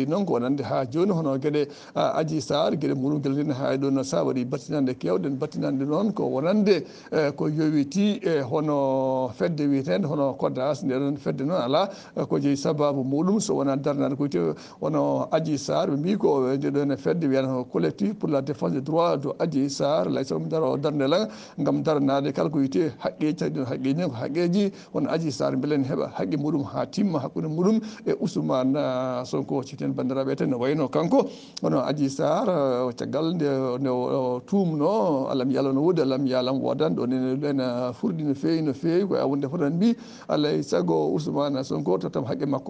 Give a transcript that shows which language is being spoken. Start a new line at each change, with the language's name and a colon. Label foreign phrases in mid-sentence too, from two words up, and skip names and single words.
Fula: noon ko wonande ha joni hono gueɗe Adji Sarr gueɗe muɗum guila nden ha ɗon sa waɗi battinande kewɗe battinande noon ko wonande ko yowiti e hono fedde wiyetede hono CODAS ndeɗon fedde noon ala ko jeeyi sababu muɗum so wona darnade ko wiyete hono Adji Sarr ɓe mbi ko ndeɗon fedde wiyata
French: collectif pour la défense des droits de Adji Sarr
Fula: lay mi daro darnde gam darnade kala ko wiyete haqqeji tawi haqqeji ko haqqeji hono Adji Sarr beele ne heeɓa haqqe muɗum ha timma hakkude muɗum e Ousmane Sonko ciften bandiraɓe ten ne wayno kanko hono Adji Sarr caggal nde tumno alam yalam no woodi alam yalam wodan ɗon ene furɗi no fewi koye awonde fotan mbi alay saago Ousmane Sonko totam haqqe makko